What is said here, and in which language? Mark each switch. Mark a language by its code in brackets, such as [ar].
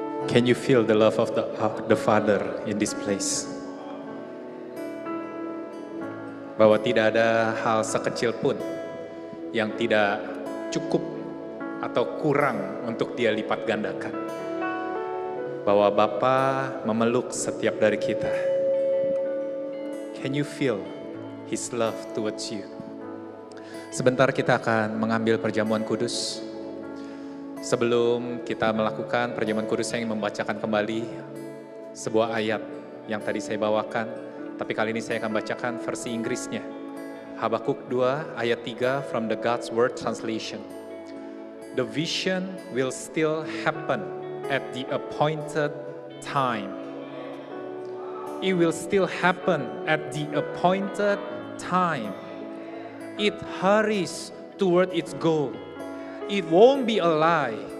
[en] Can you feel the love of the Father in this place? [id] Bahwa tidak ada hal sekecil pun yang tidak cukup atau kurang untuk Dia lipat gandakan. Bahwa Bapa memeluk setiap dari kita. [en] Can you feel His love towards you? [id] Sebentar kita akan mengambil perjamuan kudus. Sebelum kita melakukan perjamuan kudus, saya ingin membacakan kembali sebuah ayat yang tadi saya bawakan. Tapi kali ini saya akan bacakan versi Inggrisnya. [en] Habakuk 2 ayat 3 from the God's Word Translation. The vision will still happen at the appointed time. It will still happen at the appointed time. It hurries toward its goal. It won't be a lie.